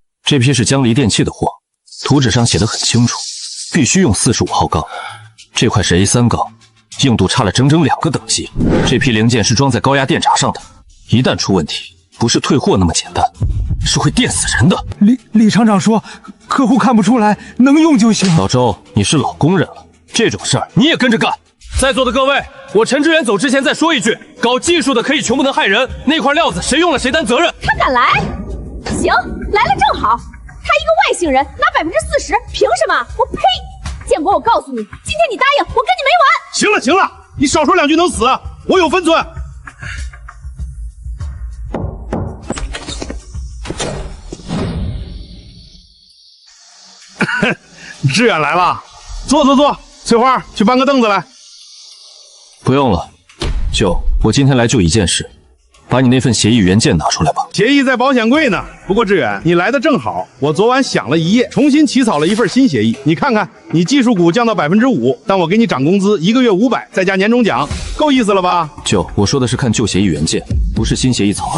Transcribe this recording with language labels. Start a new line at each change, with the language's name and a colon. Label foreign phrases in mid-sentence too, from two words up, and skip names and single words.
Chinese: 這批是江離電器的貨，圖紙上寫得很清楚，必須用45號鋼。這塊是 A3 鋼，硬度差了整整2個等級。這批零件是裝在高壓電閘上的，一旦出問題，不是退貨那麼簡單，是會電死人的。李廠長說，客戶看不出來，能用就行。老周，你是老工人了，這種事兒你也跟着幹。在座的各位，我陳志遠走之前再說一句，搞技術的可以窮不能害人，那塊料子谁用了誰擔責任。他敢來？行，来了正好。他一個外姓人拿40%，憑什麼？我呸！建國，我告訴你，今天你答應，我跟你沒完。行了，你少說2句能死，我有分寸。志遠來了，坐，翠花，去搬個凳子來。不用了，舅，我今天來就一件事，把你那份協議原件拿出來吧。協議在保險櫃呢。不過志遠，你來的正好，我昨晚想了一夜，重新起草了一份新協議。你看看，你技術股降到5%，但我給你漲工資1個月500，再加年終獎，夠意思了吧？舅，我說的是看舊協議原件，不是新協議草案。